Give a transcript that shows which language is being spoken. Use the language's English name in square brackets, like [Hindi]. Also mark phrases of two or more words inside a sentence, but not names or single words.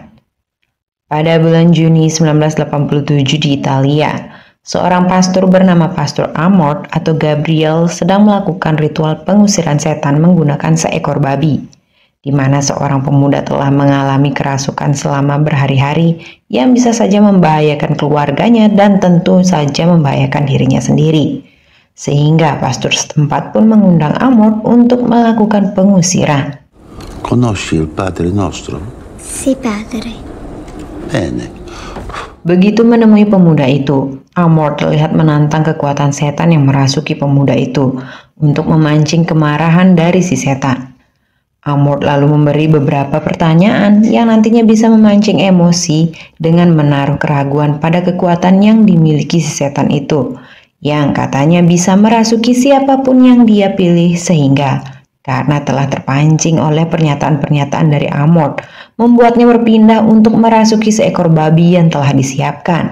[Indonesian] Pada bulan Juni 1987 di Italia, seorang pastor bernama Pastor Amorth atau Gabriel sedang melakukan ritual pengusiran setan menggunakan seekor babi, di mana seorang pemuda telah mengalami kerasukan selama berhari-hari yang bisa saja membahayakan keluarganya dan tentu saja membahayakan dirinya sendiri. Sehingga pastor setempat pun mengundang Amorth untuk melakukan pengusiran. [Italian] Conosci il Padre Nostro? Sì, padre. Bene. [Indonesian] Begitu menemui pemuda itu, Amorth terlihat menantang kekuatan setan yang merasuki pemuda itu untuk memancing kemarahan dari si setan. Amorth lalu memberi beberapa pertanyaan yang nantinya bisa memancing emosi dengan menaruh keraguan pada kekuatan yang dimiliki si setan itu, yang katanya bisa merasuki siapapun yang dia pilih, sehingga karena telah terpancing oleh pernyataan-pernyataan dari Amorth, membuatnya berpindah untuk merasuki seekor babi yang telah disiapkan.